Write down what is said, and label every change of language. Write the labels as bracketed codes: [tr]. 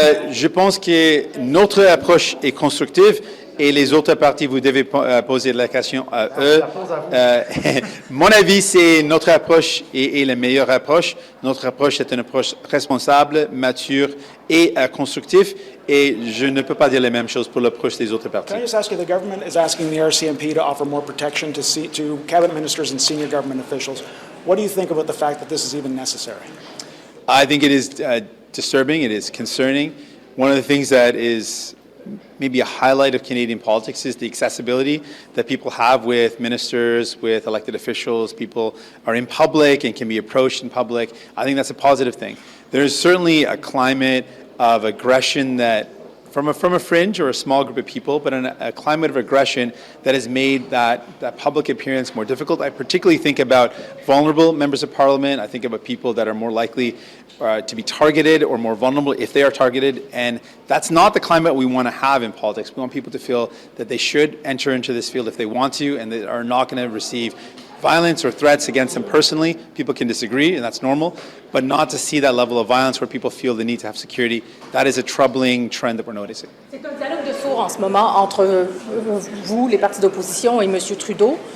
[fr] Je pense que notre approche est constructive et les autres partis, vous devez poser la question à eux. Mon avis, c'est notre approche est la meilleure approche. Notre approche est une approche responsable, mature et constructive. Et je ne peux pas dire la même chose pour l'approche des autres partis. [en] Can I just ask you, the government is asking the RCMP to offer more protection to cabinet ministers and senior government officials. What do you think about the fact that this is even necessary? I think it is disturbing. It is concerning. One of the things that is maybe a highlight of Canadian politics is the accessibility that people have with ministers, with elected officials. People are in public and can be approached in public. I think that's a positive thing. There's certainly a climate of aggression that from a fringe or a small group of people, but a climate of aggression that has made that public appearance more difficult. I particularly think about vulnerable members of parliament. I think about people that are more likely to be targeted or more vulnerable if they are targeted. And that's not the climate we want to have in politics. We want people to feel that they should enter into this field if they want to, and they are not going to receive violence or threats against them personally. People can disagree, and that's normal, but not to see that level of violence where people feel the need to have security. That is a troubling trend that we're noticing. [fr] C'est un dialogue de sourds en ce moment entre vous, les partis d'opposition, et M. Trudeau.